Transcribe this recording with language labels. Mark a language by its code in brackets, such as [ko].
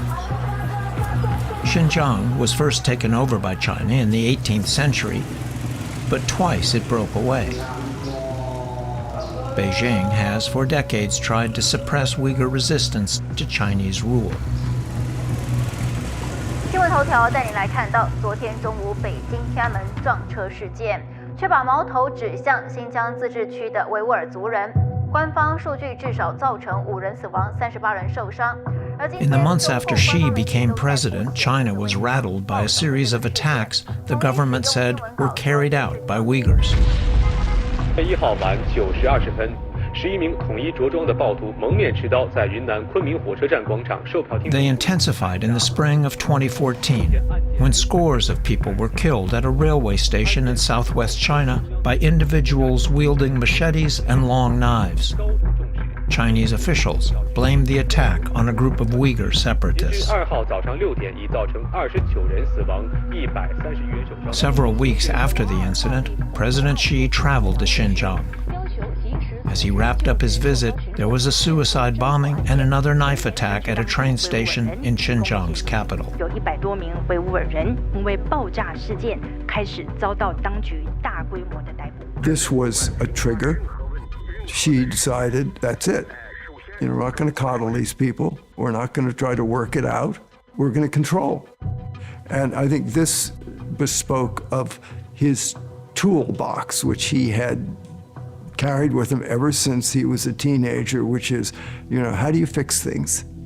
[en] Xinjiang was first taken over by China in the 18th century, but twice it broke away. Beijing has for decades tried to suppress Uyghur resistance to Chinese rule. [zh] 新闻头条带您来看到，昨天中午北京天安门撞车事件，却把矛头指向新疆自治区的维吾尔族人。官方数据至少造成5人死亡，38人受伤。 [en] In the months after Xi became president, China was rattled by a series of attacks the government said were carried out by Uyghurs. [zh] 1号晚9时20分， 11名统一着装的暴徒蒙面持刀在云南昆明火车站广场售票厅。 [en] They intensified in the spring of 2014, when scores of people were killed at a railway station in southwest China by individuals wielding machetes and long knives. Chinese officials blamed the attack on a group of Uyghur separatists. [zh] 2号早上6点已造成29人死亡，130余人受伤。 [en] Several weeks after the incident, President Xi traveled to Xinjiang. As he wrapped up his visit, there was a suicide bombing and another knife attack at a train station in Xinjiang's capital. [zh] 有100多名维吾尔人因为爆炸事件开始遭到当局大规模的逮捕。 [en] This was a trigger. She decided that's it. You know, we're not going to coddle these people. We're not going to try to work it out. We're going to control. And I think this bespoke of his toolbox, which he had carried with him ever since he was a teenager, which is, you know, how do you fix things?